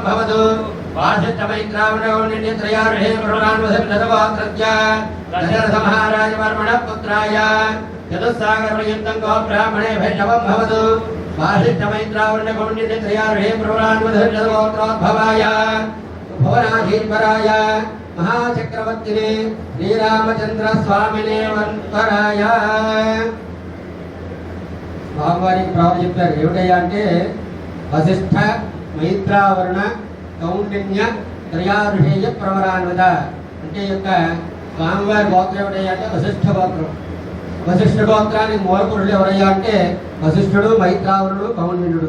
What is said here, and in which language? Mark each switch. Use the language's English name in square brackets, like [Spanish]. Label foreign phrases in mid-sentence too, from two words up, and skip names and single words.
[Sanskrit] भवतु वासिष्ठमैत्रावर्णकौण्डिन्यत्रयार्षे प्रवरान्वसद्धतगोत्रस्य दशरथमहाराजवर्मणः पुत्राय चतुस्सागरपर्यन्तं गोब्राह्मणे भेषवं भवतु वासिष्ठमैत्रावर्णकौण्डिन्यत्रयार्षे प्रवरान्वसद्धतगोत्रोद्भवाय भुवनाधीश्वराय महाचक्रवर्तिने श्रीरामचन्द्रस्वामिने वन्वराय [Telugu] స్వామివారికి ప్రాణ చెప్పారు. ఏమిటయ్యా అంటే వశిష్ఠ మైత్రావరణ కౌండిన్య త్రయారుషేయ ప్రవరాన్విత అంటే యొక్క స్వామివారి గోత్రం ఏమిటయ్యా అంటే వశిష్ఠ గోత్రం. వశిష్ఠ గోత్రానికి మూల పురుషులు ఎవరయ్యా అంటే వశిష్ఠుడు, మైత్రావరుడు, కౌండిన్యుడు.